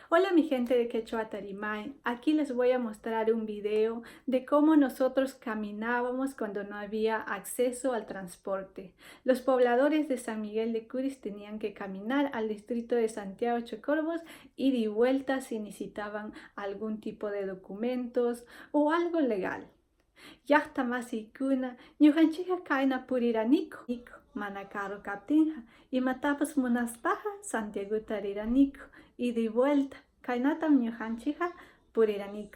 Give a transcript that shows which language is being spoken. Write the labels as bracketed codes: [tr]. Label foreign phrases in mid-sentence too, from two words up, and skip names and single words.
[es] Hola mi gente de Quechua Tarimay, aquí les voy a mostrar un video de cómo nosotros caminábamos cuando no había acceso al transporte. Los pobladores de San Miguel de Curis tenían que caminar al distrito de Santiago Chocorvos ida y vuelta si necesitaban algún tipo de documentos o algo legal. [qu] Llaqta masiykuna ñuqanchikqa kayna puriraniku mana caro kaptinqa imatapas munaspaqa Santiaguta riraniku [es] ida y vuelta [qu] kaynatam ñuqanchikqa puriraniku.